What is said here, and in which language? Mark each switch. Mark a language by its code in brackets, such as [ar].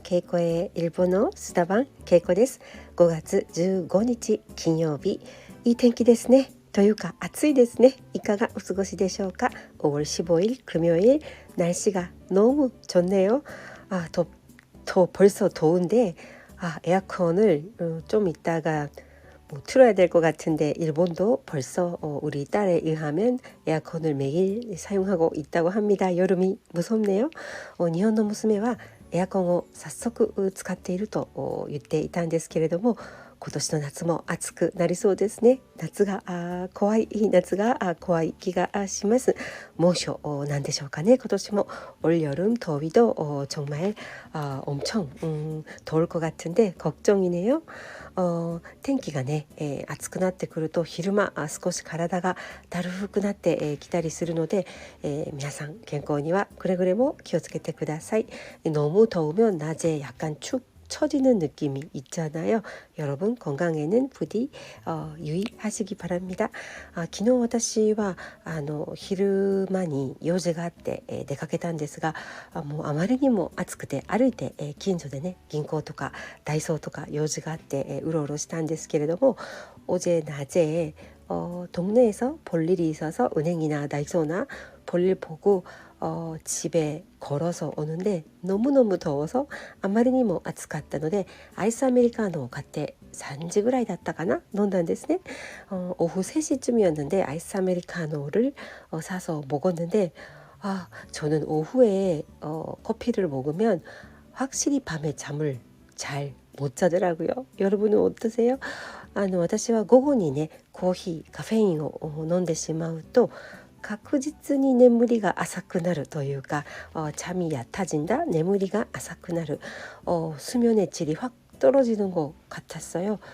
[ko] 케이코의 일본어 수다방 케이코です。 [ja] 5月15日金曜日、いい天気ですね。というか暑いですね。いかがお過ごしでしょうか。 [ko] 5월 15일 금요일 날씨가 너무 좋네요. 벌써 더운데 에어컨을 좀 이따가 틀어야 될 것 같은데 일본도 벌써 우리 딸에 의하면 에어컨을 매일 사용하고 있다고 합니다. 여름이 무섭네요. [ja] 日本の娘はエアコンを早速使っていると言っていたんですけれども、今年の夏も暑くなりそうですね。夏が怖い気がします。猛暑なんでしょうかね。今年も [ko] 올 여름 더위도 정말 엄청 더울 것 같은데 걱정이네요. [ja] 天気がね、暑くなってくると昼間少し体がだるくなってきたりするので、皆さん健康にはくれぐれも気をつけてください。 [ko] 너무 더우면 낮에 약간 축 처지는 느낌이 있잖아요. 여러분 건강에는 부디 유의하시기 바랍니다. [ja] 昨日私は昼間に用事があって、出かけたんですが、もうあまりにも暑くて歩いて、近所でね銀行とかダイソーとか用事があって、うろうろしたんですけれども、 [ko] 어제 낮에 동네에서 볼 일이 있어서 은행이나 다이소나 볼일 보고 집에 걸어서 오는데 너무너무 더워서 [ja] あまりにも暑かったのでアイスアメリカーノを買って3時ぐらいだったかな飲んだんですね。 [ko] 오후 3시쯤이었는데 아이스 아메리카노를 사서 먹었는데 저는 오후에 커피를 먹으면 확실히 밤에 잠을 잘 못 자더라고요. 여러분은 어떠세요? [ja] 私は午後にねコーヒーカフェインを飲んでしまうと確実に眠りが浅くなるというか [ko] 잠이 얕아진다 [ja] 眠りが浅くなる [ko] 수면의 질이 확 떨어지는 것 같았어요.